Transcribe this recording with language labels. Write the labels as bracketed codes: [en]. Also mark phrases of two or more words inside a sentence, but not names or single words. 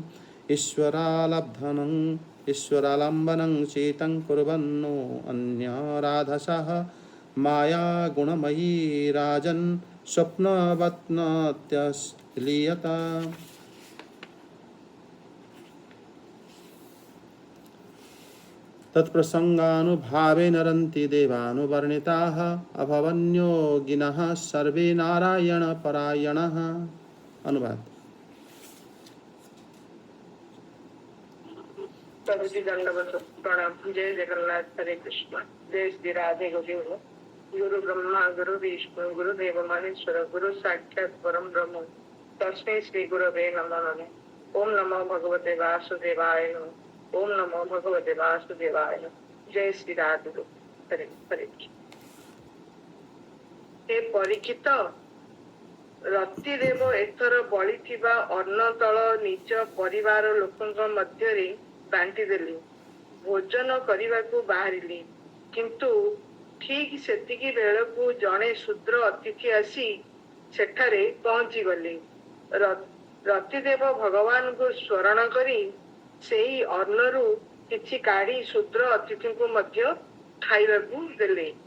[sa] ईश्वरालम्बनं चितं कुर्वन्नो अन्यराधसः माया गुणमयी राजन् स्वप्नवत्नत्यलीयत तत्प्रसंगानुभावे नरन्ति देवानुवर्णिताः अभवन्योगिनः सर्वे नारायणपरायणः। [hi] अनुवाद। प्रभुजी दंडवत प्रणाम। जय जगन्नाथ, हरे कृष्ण। जय श्री राधे गोविंद। [sa] गुरु ब्रह्मा गुरु विष्णु गुरुदेव महेश्वर गुरु साक्षात परम ब्रह्म तस्मै श्री गुरवे नमः। ओम नमो भगवते वासुदेवाय नमः। ओम नमो भगवते वासुदेवाय नमः। [or] ଜୟ ଶ୍ରୀ ରାଧେ ହରେ ହରେ। ହେ ପରୀକ୍ଷିତ, ରତିଦେବ ଏଥର ବଳିଥିବା ଅନ୍ନ ତଳ ନିଜ ପରିବାର ଲୋକଙ୍କ ମଧ୍ୟରେ ବାଣ୍ଟି ଦେଲେ। ଭୋଜନ କରନେ ବାହାରିଲି, କିନ୍ତୁ ଠିକ୍ ସେତିକି ବେଳକୁ ଜଡ଼େ ଶୂଦ୍ର ଅତିଥି ଆସି ସେଠାରେ ପହଞ୍ଚି ଗଲେ। ରତିଦେବ ଭଗବାନ କୋ ସ୍ମରଣ କରି ସେହି ଅନ୍ନରୁ କିଛି କାଢ଼ି ଶୂଦ୍ର ଅତିଥି କୋ ମଧ୍ୟ ଖାଇବାକୁ ଦେଲେ।